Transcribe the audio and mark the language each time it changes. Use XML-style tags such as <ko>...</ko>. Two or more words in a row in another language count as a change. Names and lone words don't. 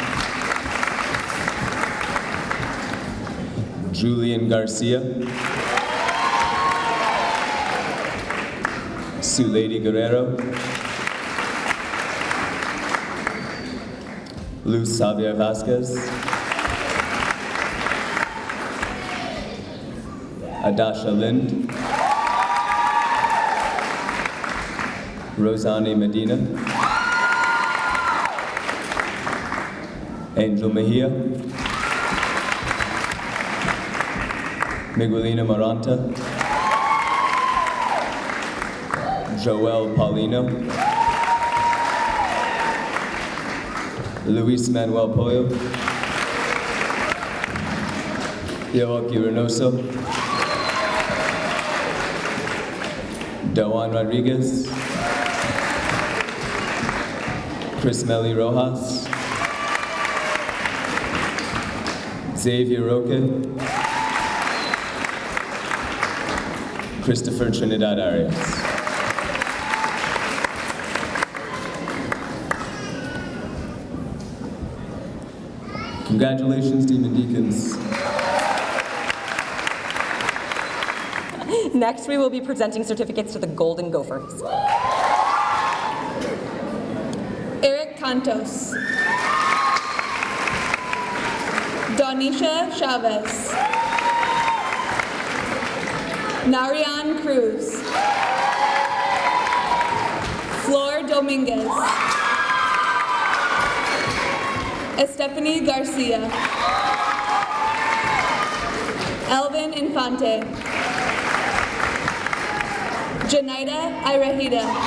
<en>Julian Garcia, Sulady Guerrero, Luz Xavier Vasquez, Adasha Lind, Rosani Medina, Angel Mejia, Miguelina Maranta, Joel Paulino, Luis Manuel Pollo, Yoaki Reynoso, Doan Rodriguez, Chris Melly Rojas, Xavier Roque, Christopher Trinidad Arias. Congratulations, Demon Deacons. Next, we will be presenting certificates to the Golden Gophers. Eric Cantos, Donisha Chavez, Narian Cruz, Flor Dominguez, Estefany Garcia, Elvin Infante, Janaida Irahida,</en>